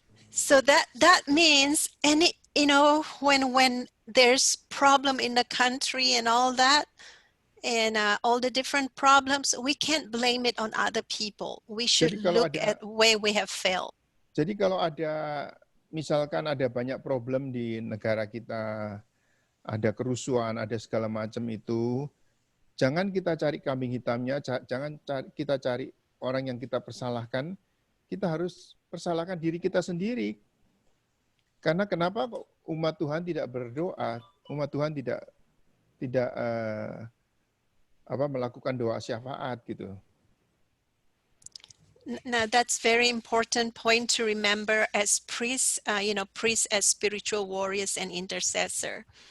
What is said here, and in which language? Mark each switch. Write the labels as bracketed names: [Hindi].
[English] So that means any, when there's problem in the country and all that, and all the different problems, we can't blame it on other people. We should [Indonesian] Jadi kalau [English] look at where we have failed. [Indonesian] Jadi kalau misalkan ada banyak problem di negara kita, ada kerusuhan, ada segala macam itu, jangan kita cari kambing hitamnya, jangan kita cari orang yang kita persalahkan, kita harus persalahkan diri kita sendiri. Karena kenapa kok umat Tuhan tidak berdoa, umat Tuhan tidak melakukan doa syafaat gitu. [English] Now that's very important point to remember as priests, priests as spiritual warriors and intercessor.